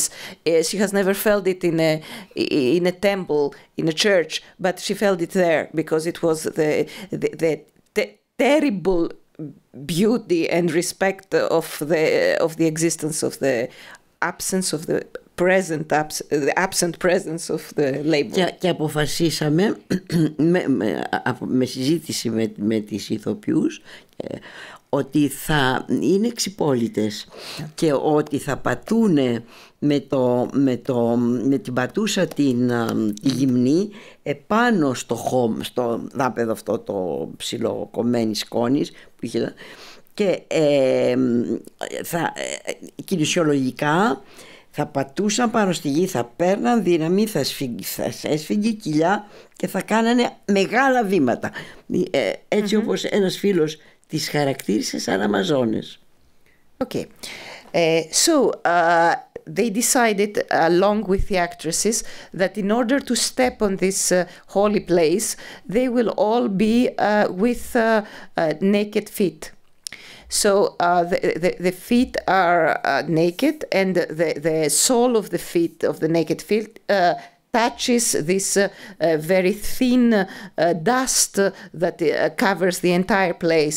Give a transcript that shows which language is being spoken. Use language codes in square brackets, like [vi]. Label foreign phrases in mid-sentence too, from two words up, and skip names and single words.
[en] She has never felt it in a temple, in a church, but she felt it there because it was the terrible beauty and respect of the existence of the absence of the absent presence of the labor. [el] Και αποφασίσαμε με συζήτηση με τις ηθοποιούς ότι θα είναι εξυπόλυτες και ότι θα πατούνε με την πατούσα τη γυμνή επάνω στο δάπεδο αυτό το ψιλοκομμένη σκόνης που είχε, και κινησιολογικά θα πατούσαν πάνω στη γη, θα παίρναν δύναμη, θα έσφυγε κοιλιά και θα κάνανε μεγάλα βήματα. Έτσι όπως ένας φίλος τις χαρακτήρισε σαν Αμαζόνες. [en] Okay. So they decided, along with the actresses, that in order to step on this holy place, they will all be with naked feet. So the feet are naked, and the sole of the feet, of the naked feet, touches this very thin dust that covers the entire place.